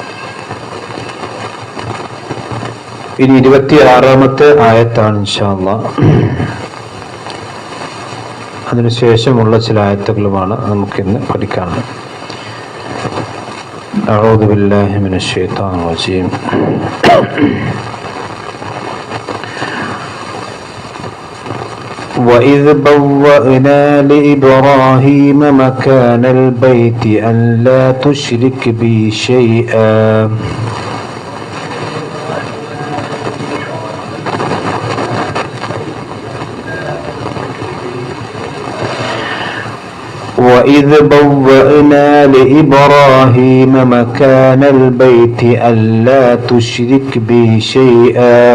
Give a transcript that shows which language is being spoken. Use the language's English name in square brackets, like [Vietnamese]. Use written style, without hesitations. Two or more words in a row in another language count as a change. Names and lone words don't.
[Malayalam] ഇനി 26-ാമത്തെ ആയത്താണ് [Arabic] إن شاء الله. [Malayalam] അതിനുശേഷമുള്ള ചില ആയത്തുകളുമാണ് നമുക്കിന്ന് പഠിക്കാനുള്ളത്. [Arabic] أعوذ بالله من الشيطان الرجيم. وَإِذْ بَوَّأْنَا لِإِبْرَاهِيمَ مَكَانَ الْبَيْتِ أَنْ لَا تُشْرِكْ بِي شَيْئًا وَإِذْ بَوَّأْنَا لِإِبْرَاهِيمَ مَكَانَ الْبَيْتِ أَنْ لَا تُشْرِكْ بِي شَيْئًا